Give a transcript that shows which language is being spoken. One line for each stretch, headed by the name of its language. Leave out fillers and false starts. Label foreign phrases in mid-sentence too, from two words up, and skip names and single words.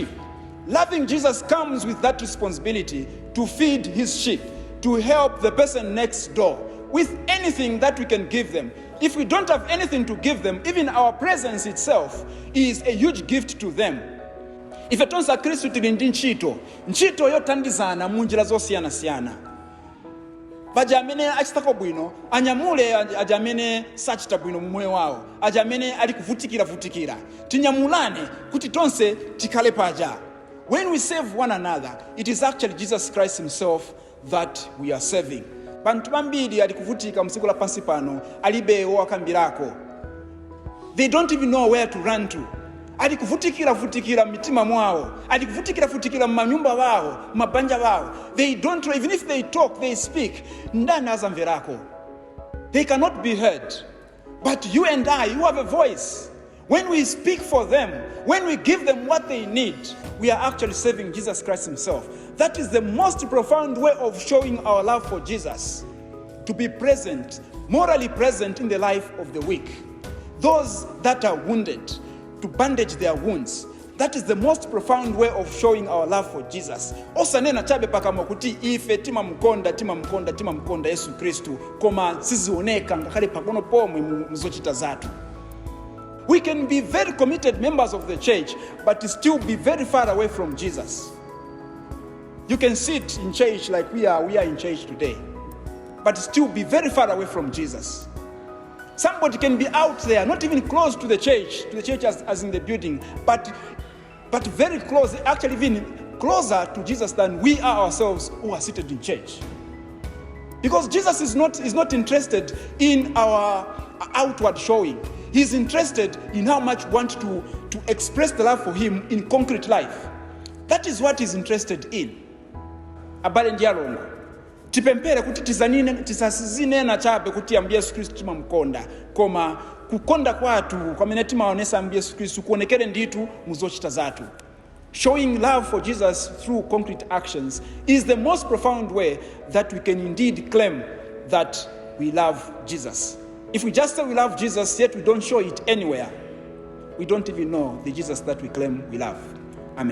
English: Loving Jesus comes with that responsibility to feed his sheep, to help the person next door with anything that we can give them. If we don't have anything to give them, even our presence itself is a huge gift to them.
Nyanja: If tonsa Kristu tili ndi ntchito yotandizana mu njira zosiyana-siyana. Baja amene achitako bwino anyamule aja amene sachita bwino mu moyo wawo, aja amene ali kuvutikira tinyamulane kuti tonse tikhale paja.
English: When we serve one another, it is actually Jesus Christ himself that we are serving.
Nyanja: Bantu bambiri ali kuvutika msiku la pansi pano alibe wakambirako.
English: They don't even know where to run to.
Nyanja: Ali kuvutikira mitima mwao, ali kuvutikira manyumba wao, mabanja wao.
English: They don't know, even if they talk, they speak,
Nyanja: ndana azamverako.
English: They cannot be heard. But you and I, you have a voice. When we speak for them, when we give them what they need, we are actually serving Jesus Christ himself. That is the most profound way of showing our love for Jesus. To be present, morally present in the life of the weak. Those that are wounded, to bandage their wounds. That is the most profound way of showing our love for Jesus.
Nyanja: Osanena chabe pakamo kuti ife timamkonda Yesu Kristu koma sizioneka ngakhale pakono pomwe muzochita zathu.
English: We can be very committed members of the church, but still be very far away from Jesus. You can sit in church like we are in church today, but still be very far away from Jesus. Somebody can be out there, not even close to the church as in the building, but very close, actually even closer to Jesus than we are ourselves who are seated in church. Because Jesus is not interested in our outward showing. He's interested in how much we want to express the love for him in concrete life. That is what he's interested in.
Nyanja: Abale ndialongo. Tipempere kuti tisazinena chabe kuti ambuye Yesu Kristu timamkonda koma kukonda kwathu kwamene timaonesa ambuye Yesu Kristu kuonekere nditu muzochita zathu.
English: Showing love for Jesus through concrete actions is the most profound way that we can indeed claim that we love Jesus. If we just say we love Jesus yet we don't show it anywhere, we don't even know the Jesus that we claim we love.